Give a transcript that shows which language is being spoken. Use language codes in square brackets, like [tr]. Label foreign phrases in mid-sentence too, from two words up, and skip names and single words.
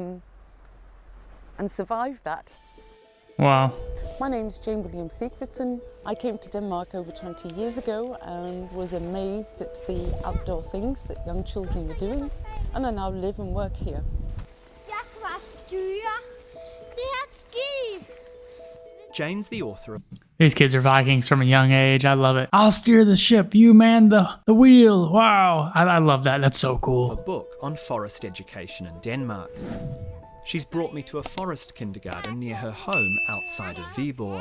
[en] and survive that. Wow. My name's Jane William Sigfridson. I came to Denmark over 20 years ago and was amazed at the outdoor things that young children were doing, and I now live and work here. [da] Jeg skal bare styre det her skib. [en] Jane's the author of These kids are Vikings from a young age. I love it. I'll steer the ship. You man the wheel. Wow. I love that. That's so a cool. book on forest education in Denmark. She's brought me to a forest kindergarten near her home outside of Viborg.